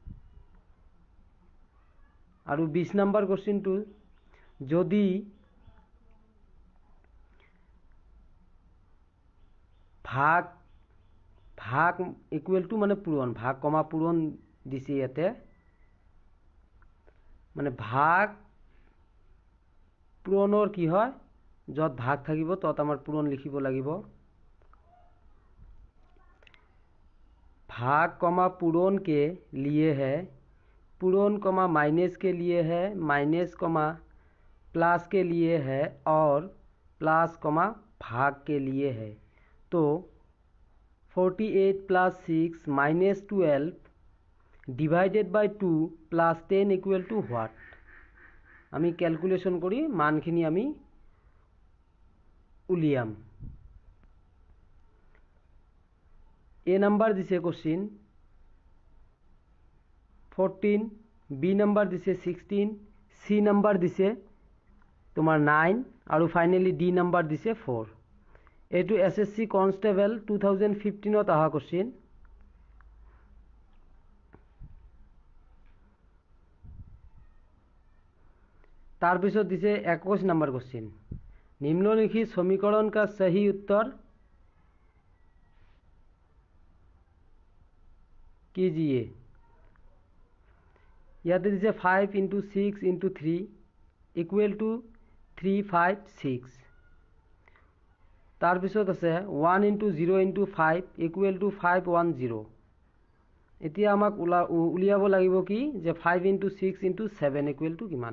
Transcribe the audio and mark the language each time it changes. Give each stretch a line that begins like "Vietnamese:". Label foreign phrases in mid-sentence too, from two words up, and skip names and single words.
Assamese: আৰু 20 নম্বৰ কোশ্চিনটো যদি ভাগ
English: equal to
Assamese: মানে পূৰণ, ভাগ কমা পূৰণ দিছে ইয়াতে, মানে ভাগ পূৰণৰ কি হয়, য'ত ভাগ থাকিব তত আমাৰ পূৰণ লিখিব লাগিব।
Hindi: भाग कमा पूरण के लिए है, पूरण
English: comma minus
Hindi: के लिए है,
English: minus comma plus
Hindi: के लिए है और
English: plus comma
Hindi: भाग के लिए है। तो 48 + 6 - 12
English: divided by
Hindi: 2 + 10 = what?
Assamese: আমি ক্যালকুলেশন করি মানখিনি আমি উলিয়াম। A নাম্বার দিছে কোশ্চিন 14, B নাম্বার দিছে 16, C নাম্বার দিছে তোমার 9 আৰু ফাইনালি D নাম্বার দিছে 4। এইটো SSC কনষ্টেবল 2015ত অহা কোশ্চিন। তাৰপিছত দিছে 21 নম্বৰ কোশ্চিন।
Hindi: निम्नलिखित समीकरण का सही उत्तर कीजिए।
Assamese: ইয়াতে দিছে 5 × 6 × 3 = 356। তাৰপিছত আছে 1 × 0 × 5 = 510। এতিয়া আমাক উলিয়াব লাগিব কি যে 5 × 6 × 7 = কিমান।